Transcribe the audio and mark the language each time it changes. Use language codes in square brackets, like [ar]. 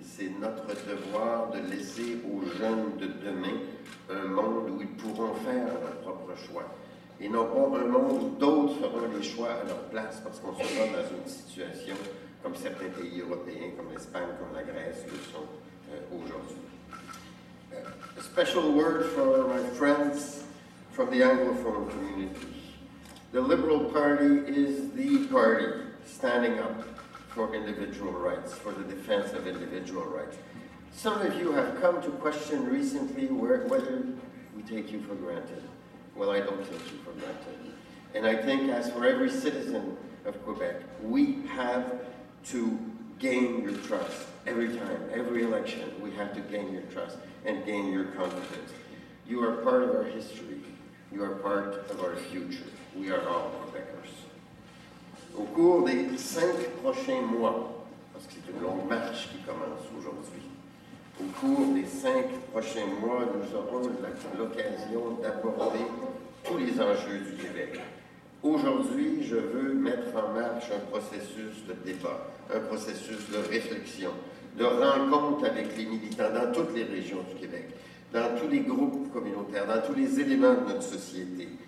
[fr] C'est notre devoir de laisser aux jeunes de demain un monde où ils pourront faire leurs propres choix. Et non pas un monde où d'autres feront les choix à leur place, parce qu'on se trouve dans une situation comme certains pays européens, comme l'Espagne, comme la Grèce, le sont aujourd'hui. [en] A special word for my friends from the Anglophone community. The Liberal Party is the party standing up for individual rights, for the defense of individual rights. Some of you have come to question recently whether we take you for granted. Well, I don't take you for granted. And I think as for every citizen of Quebec, we have to gain your trust. Every time, every election, we have to gain your trust and gain your confidence. You are part of our history. You are part of our future. We are all Quebecers. [fr] Au cours des 5 prochains mois, parce que c'est une longue marche qui commence aujourd'hui, au cours des 5 prochains mois, nous aurons l'occasion d'aborder tous les enjeux du Québec. Aujourd'hui, je veux mettre en marche un processus de débat, un processus de réflexion, de rencontre avec les militants dans toutes les régions du Québec, dans tous les groupes communautaires, dans tous les éléments de notre société.